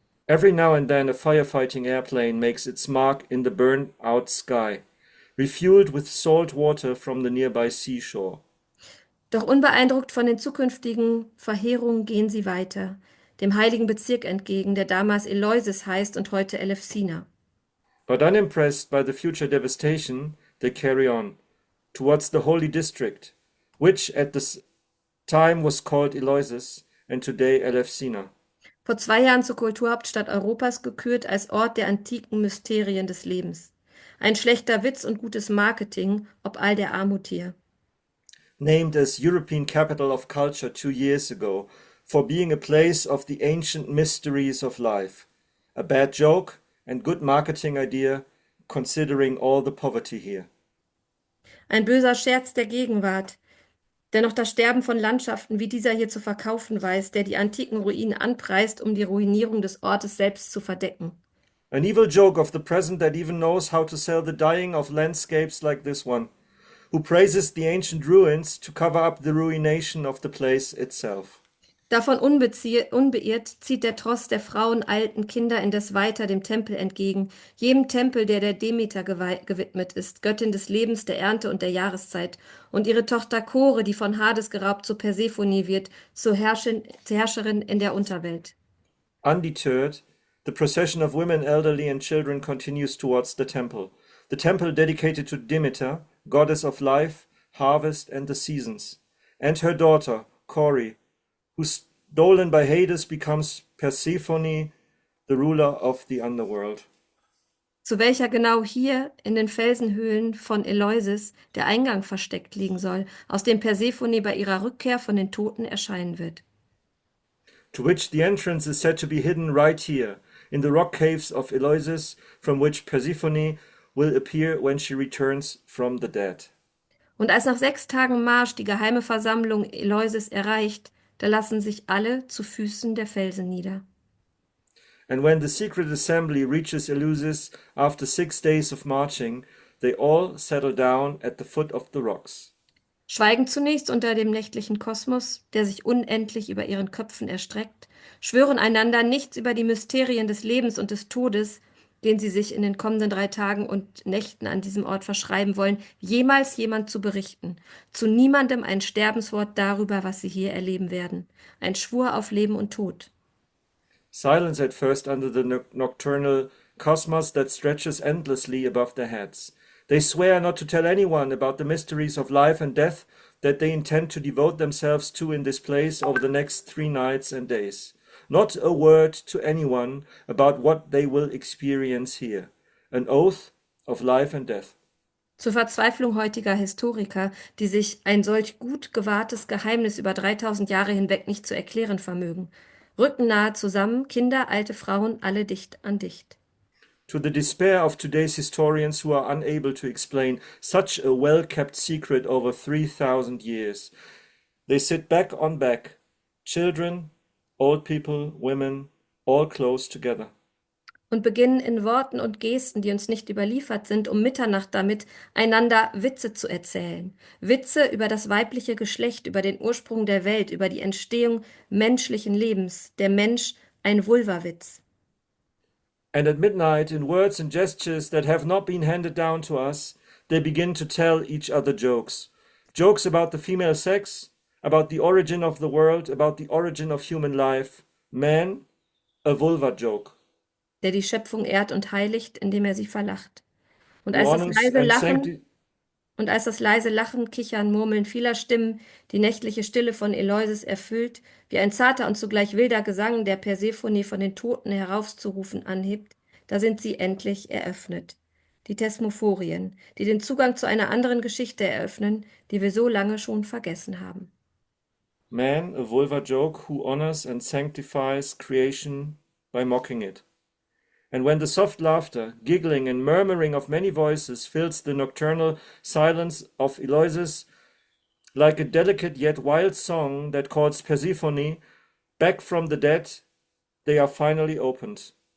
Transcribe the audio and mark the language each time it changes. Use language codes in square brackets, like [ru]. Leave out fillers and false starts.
[en] Every now and then a firefighting airplane makes its mark in the burned-out sky, refueled with salt water from the nearby seashore. [de] Doch unbeeindruckt von den zukünftigen Verheerungen gehen sie weiter, dem heiligen Bezirk entgegen, der damals Eleusis heißt und heute Elefsina. [en] But unimpressed by the future devastation, they carry on, towards the holy district, which at this time was called Eleusis and today Elefsina. [de] Vor 2 Jahren zur Kulturhauptstadt Europas gekürt als Ort der antiken Mysterien des Lebens. Ein schlechter Witz und gutes Marketing, ob all der Armut hier. [en] Named as European Capital of Culture 2 years ago for being a place of the ancient mysteries of life. A bad joke and good marketing idea considering all the poverty here. [de] Ein böser Scherz der Gegenwart, der noch das Sterben von Landschaften wie dieser hier zu verkaufen weiß, der die antiken Ruinen anpreist, um die Ruinierung des Ortes selbst zu verdecken. [en] An evil joke of the present that even knows how to sell the dying of landscapes like this one, who praises the ancient ruins to cover up the ruination of the place itself. [de] Davon unbeirrt zieht der Tross der Frauen, Alten, Kinder indes weiter dem Tempel entgegen, jedem Tempel, der der Demeter gewidmet ist, Göttin des Lebens, der Ernte und der Jahreszeit, und ihre Tochter Chore, die von Hades geraubt zu Persephone wird, zur Herrscherin in der Unterwelt. [en] Undeterred, the procession of women, elderly and children continues towards the temple dedicated to Demeter, goddess of life, harvest and the seasons, and her daughter, Chore, who stolen by Hades becomes Persephone, the ruler of the underworld. [de] Zu welcher genau hier in den Felsenhöhlen von Eleusis der Eingang versteckt liegen soll, aus dem Persephone bei ihrer Rückkehr von den Toten erscheinen wird. [en] To which the entrance is said to be hidden right here, in the rock caves of Eleusis, from which Persephone will appear when she returns from the dead. [de] Und als nach 6 Tagen Marsch die geheime Versammlung Eleusis erreicht, da lassen sich alle zu Füßen der Felsen nieder. [en] And when the secret assembly reaches Eleusis after 6 days of marching, they all settle down at the foot of the rocks. [de] Schweigen zunächst unter dem nächtlichen Kosmos, der sich unendlich über ihren Köpfen erstreckt, schwören einander nichts über die Mysterien des Lebens und des Todes, den sie sich in den kommenden 3 Tagen und Nächten an diesem Ort verschreiben wollen, jemals jemand zu berichten. Zu niemandem ein Sterbenswort darüber, was sie hier erleben werden. Ein Schwur auf Leben und Tod. [en] Silence at first under the nocturnal cosmos that stretches endlessly above their heads. They swear not to tell anyone about the mysteries of life and death that they intend to devote themselves to in this place over the next 3 nights and days. Not a word to anyone about what they will experience here. An oath of life and death. [de] Zur Verzweiflung heutiger Historiker, die sich ein solch gut gewahrtes Geheimnis über 3000 Jahre hinweg nicht zu erklären vermögen. Rücken nahe zusammen, Kinder, alte Frauen, alle dicht an dicht. [en] To the despair of today's historians who are unable to explain such a well-kept secret over 3,000 years, they sit back on back, children, old people, women, all close together. [de] Und beginnen in Worten und Gesten, die uns nicht überliefert sind, um Mitternacht damit einander Witze zu erzählen. Witze über das weibliche Geschlecht, über den Ursprung der Welt, über die Entstehung menschlichen Lebens. Der Mensch ein Vulvawitz. [en] And at midnight, in words and gestures that have not been handed down to us, they begin to tell each other jokes. Jokes about the female sex, about the origin of the world, about the origin of human life. Man, a vulva joke. [de] Der die Schöpfung ehrt und heiligt, indem er sie verlacht. Und [en] Who [de] als das [en] honors [de] leise [en] and [de] Lachen, und als das leise Lachen, Kichern, Murmeln vieler Stimmen die nächtliche Stille von Eleusis erfüllt, wie ein zarter und zugleich wilder Gesang, der Persephone von den Toten heraufzurufen anhebt, da sind sie endlich eröffnet. Die Thesmophorien, die den Zugang zu einer anderen Geschichte eröffnen, die wir so lange schon vergessen haben. [en] Man, a vulva joke, who honors and sanctifies creation by mocking it. And when the soft laughter, giggling and murmuring of many voices fills the nocturnal silence of Eleusis, like a delicate yet wild song that calls Persephone back from the dead, they are finally opened.